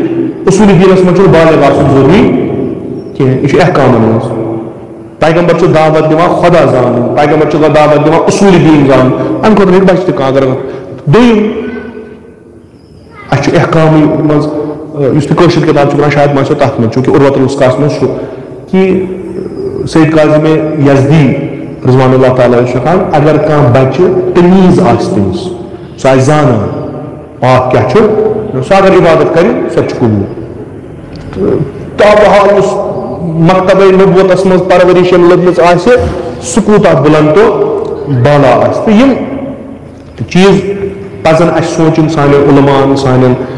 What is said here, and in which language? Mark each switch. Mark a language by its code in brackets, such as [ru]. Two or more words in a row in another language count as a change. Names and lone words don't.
[ks] اصوٗلی دیٖنَس منٛز چھُنہٕ بالغ آسُن ضروٗری کینٛہہ یہِ چھُ احکامَن منٛز پیغمبر چھُ دعوت دِوان خۄدا زانُن پیغمبر چھُ دعوت دِوان اصوٗلی دیٖن زانُن اَمہِ خٲطرٕ ہیٚکہِ بَچہِ تہِ کانٛہہ اگر دوٚیِم اَسہِ چھُ احکامٕے منٛز یُس تہِ کٲشِر کِتاب چھِ وَنان شاید ما آسیو تَتھ منٛز چوٗنٛکہِ اُروَت الاسکاہَس منٛز چھُ کہِ سید کاظم یزدی [ar] رضوان اللہ تعالیٰ [ks] چھُ ہٮ۪کان اگر کانٛہہ بَچہِ تمیٖز آسہِ تٔمِس سُہ آسہِ زانان پاک کیٛاہ چھُ سُہ اگر عبادت کَرِ سۄ تہِ چھُ قبوٗل تہٕ تابحال یُس مکتبے نبوتَس منٛز پرؤرِش ییٚمۍ لٔبمٕژ آسہِ سُہ کوٗتاہ بُلنٛد تہٕ بالا آسہِ تہٕ یِم چیٖز پَزَن اَسہِ سونٛچُن سانٮ۪ن عُلماہَن سانٮ۪ن